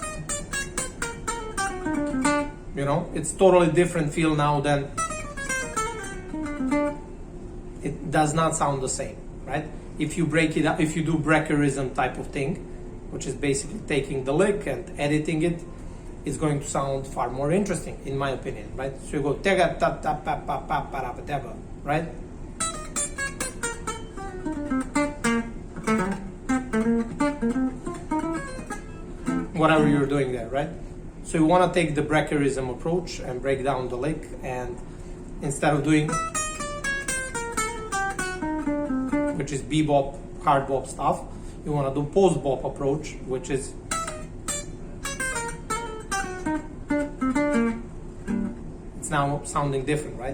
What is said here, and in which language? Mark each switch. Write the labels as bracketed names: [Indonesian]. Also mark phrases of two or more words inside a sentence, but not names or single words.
[English] You know, it's totally different feel now than it does not sound the same, right? If you break it up, if you do Breckerism type of thing, which is basically taking the lick and editing it, it's going to sound far more interesting, in my opinion, right? So you go tega ta ta pa pa pa pa ra pa tega, right? Whatever you're doing there, right? So you want to take the Breckerism approach and break down the lick, and instead of doing, which is bebop, hard bop stuff, you want to do post bop approach, which is it's now sounding different, right?